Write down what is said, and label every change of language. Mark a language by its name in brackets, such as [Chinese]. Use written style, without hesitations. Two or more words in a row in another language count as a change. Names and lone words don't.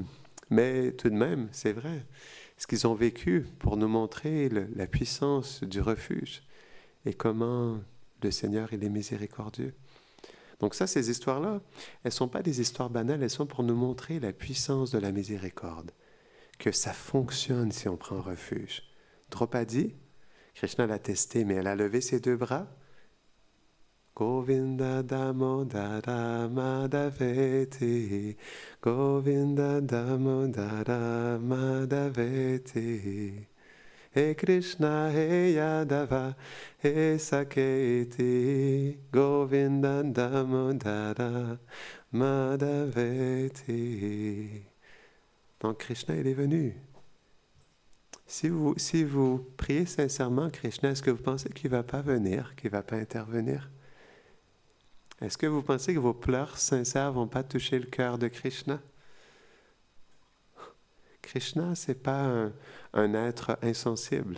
[French] Mais tout de même, c'est vrai, ce qu'ils ont vécu pour nous montrer la puissance du refuge et comment le Seigneur il est miséricordieux. Donc ça, ces histoires-là, elles ne sont pas des histoires banales, elles sont pour nous montrer la puissance de la miséricorde, que ça fonctionne si on prend refuge. Draupadi, Krishna l'a testé, mais elle a levé ses deux bras. [Sanskrit] गोविन्द दामोदर माधवेति, गोविन्द दामोदर माधवेति, हे कृष्ण, हे यादव, हे सखेति, गोविन्द दामोदर माधवेति. [French] Donc Krishna, il est venu. Si vous priez sincèrement Krishna, est-ce que vous pensez qu'il ne va pas venir, qu'il ne va pas intervenir? Est-ce que vous pensez que vos pleurs sincères ne vont pas toucher le cœur de Krishna? Krishna, ce n'est pas un être insensible.